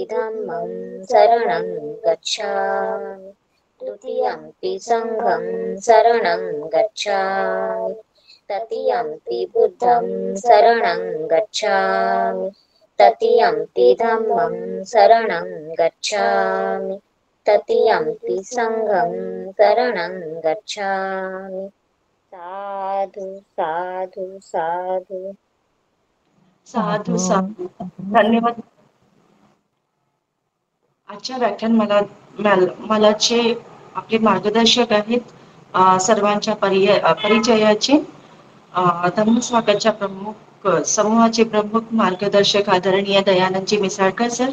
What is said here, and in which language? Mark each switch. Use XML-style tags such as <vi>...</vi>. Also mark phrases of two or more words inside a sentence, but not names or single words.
<pi>धम्मं शरणं गच्छामि, द्वितीयंपि संघं शरणं गच्छामि, तृतीयंपि बुद्धं शरणं गच्छामि, तृतीयंपि धम्मं शरणं गच्छामि, तृतीयंपि संघं शरणं गच्छामि. साधु साधु साधु साधू साधू.</pi> <mr>धन्यवाद. आजच्या व्याख्यानमालाचे आपले मार्गदर्शक आहेत सर्वांच्या परिचयाचे धम्मसाधकांच्या प्रमुख समूहाचे प्रमुख मार्गदर्शक आदरणीय दयानंदजी मिसाळकर सर.</mr>